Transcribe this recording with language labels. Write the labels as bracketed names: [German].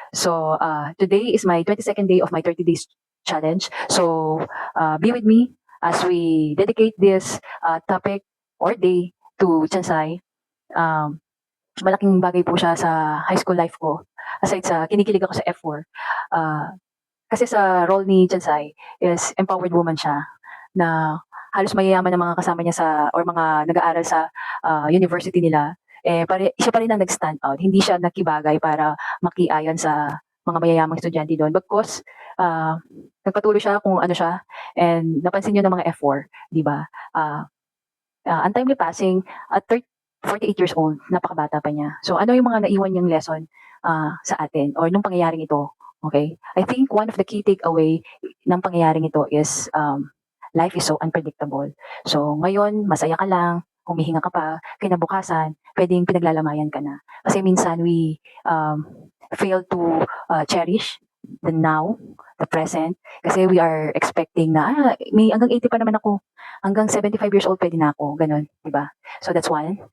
[English] So, today is my 22nd day of my 30 days challenge. So, be with me as we dedicate this topic or day to Chansay. [Filipino] Um, Malaking bagay po siya sa high school life ko. Aside sa kinikilig ako sa F4, ah, kasi sa role ni Chansay [English] is empowered woman [Filipino] siya na halos mayayaman ang mga kasama niya sa or mga nag-aaral sa university nila, eh, siya pa rin ang nag-stand out. Hindi siya nakibagay para makiayon sa mga mayayamang estudyante doon. Bagkus, ah, nagpatuloy siya kung ano siya and napansin niyo ng mga F4, 'di ba? Ah, untimely passing at 48 years old, napakabata pa niya. So ano yung mga naiwan niyang lesson sa atin or nung pangyayaring ito? Okay? [English] I think one of the key takeaway [Filipino] ng pangyayaring ito [English] is life is so unpredictable. [Filipino] So ngayon, masaya ka lang, humihinga ka pa, kinabukasan, pwedeng pinaglalamayan ka na. Kasi minsan [English] we fail to cherish the now, the present, [Filipino] kasi we are expecting na, may hanggang 80 pa naman ako, hanggang 75 years old pwede na ako, ganun, di ba? So that's one.